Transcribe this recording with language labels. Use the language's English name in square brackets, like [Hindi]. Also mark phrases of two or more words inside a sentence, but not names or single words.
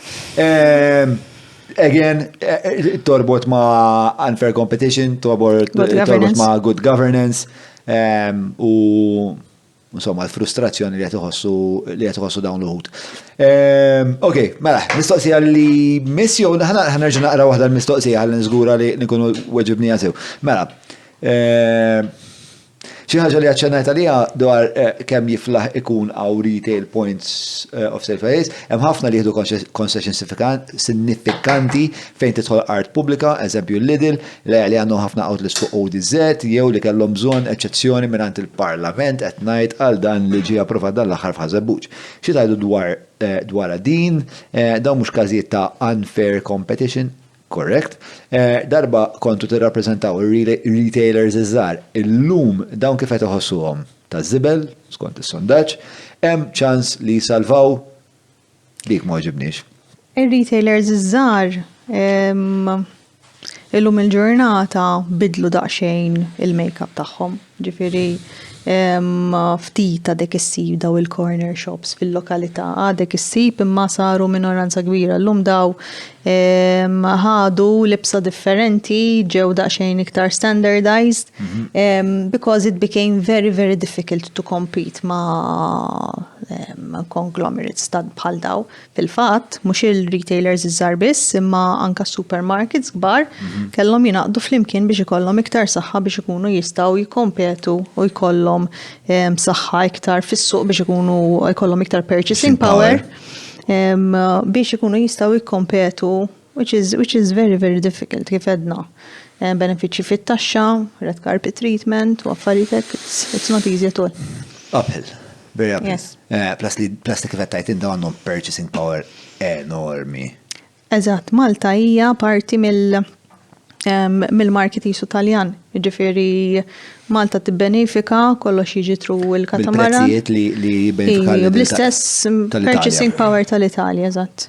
[Maltese] Again, torbot ma' [English] unfair competition, [Maltese] torbot ma' [English] good governance, [Maltese] u insomma l-frustrazzjoni li qed iħossu dawn l-uħud. Ok, mela, mistoqsija li missju, ħanerġa' naqra waħda l-mistoqsija ħalli niżgura li nkunu weġibnija sew. Mela, xi ħaġa li aċċennajt għaliha dwar kemm jiflaħ ikun għaw [English] retail points of sale [Maltese] f'pajjiż, hemm ħafna li jieħdu concession sinifikanti fejn tidħol art pubblika, eżempju l-Lidl, li għandhom ħafna outlets fuq ODZ, jew li kellhom bżonn eċċezzjoni mingħand il-Parlament qed ngħid għal dan li ġie approvat dan l-aħħar f'Ħażebbuġ. Xi tgħidu dwar din, dawn mhux każijiet ta' [English] unfair competition? Correct. [Maltese] Darba kontu tirrappreżentaw ir-retailers iż-żgħar, illum dawn kif qed iħossuhom ta' żibel, skont is-sondaġġ, hemm ċans li jsalvaw dik ma ġibniex. Ir-retailers iż-żgħar illum il-ġurnata bidlu daqsxejn il-makeup tagħhom. Ġifieri ftit għadek issib daw il- [English] corner shops [Maltese] fil-lokalità, għadek issib imma saru minoranza kbira. Llum daw ħadu libsa differenti, ġew daqsxejn iktar standardized, [English] because it became very, very difficult to compete [Maltese] ma' conglomerates bħal daw. Fil-fatt, mhux il-retailers iżgħar biss, imma anka supermarkets kbar kellhom jinaqdu flimkien biex ikollhom iktar saħħa biex ikunu jistgħu jikkompetu u jkollhom saħħa iktar fis-suq biex ikunu jkollhom iktar [English] purchasing power [Maltese] biex ikunu jistgħu jikkompetu, [English] which is very, very difficult [Maltese] kif edna. Benefiċċji fit-taxxa, [English] red carpet treatment, [Maltese] u affarijiet [English] it's not easy at all. Uphill. Very uphill. Yes. [Maltese] Plus kif qed tgħid inta għandhom [English] purchasing power [Maltese] enormi. Eżatt, Malta hija parti mill-market isu Taljan. Ġifieri Malta tibbenefika kollox jiġi tru il-katamaran. Bil-prezzijiet li jibbenefika bl-istess [English] purchasing power [Maltese] tal-Italja, eżatt.